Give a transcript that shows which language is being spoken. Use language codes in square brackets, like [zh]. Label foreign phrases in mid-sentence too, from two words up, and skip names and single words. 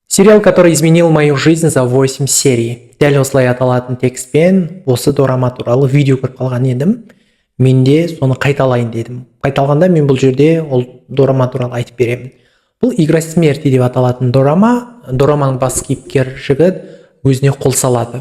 [ru] Сериал, который изменил мою жизнь за 8 серий. [kk] Дәл осылай аталатын текстпен осы дорама туралы видео көріп қалған едім. Мен де соны қайталайын дедім. Қайталғанда мен бұл жерде ол дорама туралы айтып беремін. Бұл «Игра смерти» деп аталатын дорама. Дораманың бас кейіпкер жігіт өзіне қол салады.